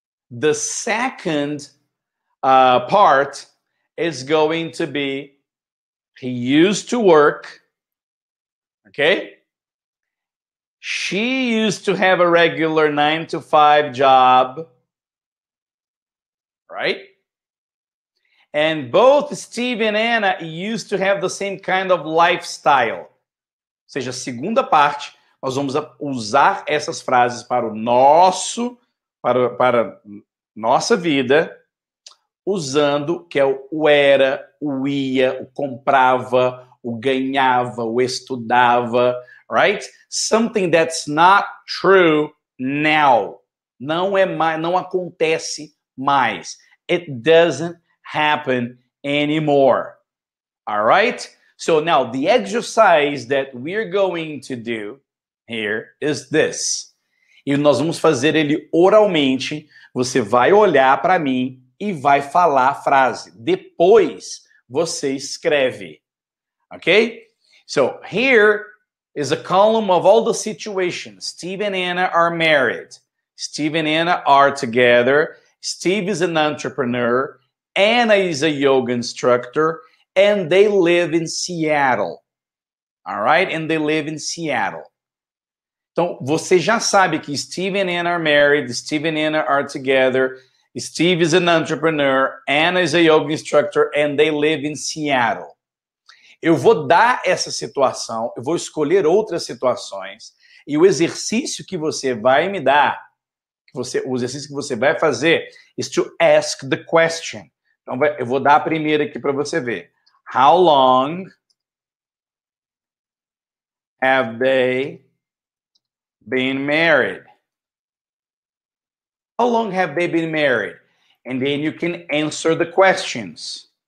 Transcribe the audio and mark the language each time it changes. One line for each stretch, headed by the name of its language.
English: The second part is going to be, he used to work, okay? She used to have a regular 9-to-5 job, right? And both Steve and Anna used to have the same kind of lifestyle.
Portuguese: Ou seja, a segunda parte, nós vamos usar essas frases para o nosso, para nossa vida, usando que é o era, o ia, o comprava, o ganhava, o estudava,
English: right? Something that's not true now.
Portuguese: Não é mais, não acontece mais.
English: It doesn't happen anymore. All right? So now the exercise that we're going to do here is this.
Portuguese: E nós vamos fazer ele oralmente. Você vai olhar para mim e vai falar a frase. Depois você escreve. Okay?
English: So here is a column of all the situations. Steve and Anna are married. Steve and Anna are together. Steve is an entrepreneur. Anna is a yoga instructor. And they live in Seattle. All right? And they live in Seattle.
Portuguese: Então, você já sabe que
English: Steve and Anna are married. Steve and Anna are together. Steve is an entrepreneur. Anna is a yoga instructor. And they live in Seattle.
Portuguese: Eu vou dar essa situação, eu vou escolher outras situações, e o exercício que você vai me dar, o exercício que você vai fazer,
English: is to ask the question.
Portuguese: Então, eu vou dar a primeira aqui para você ver.
English: How long have they been married? How long have they been married? And then you can answer the questions.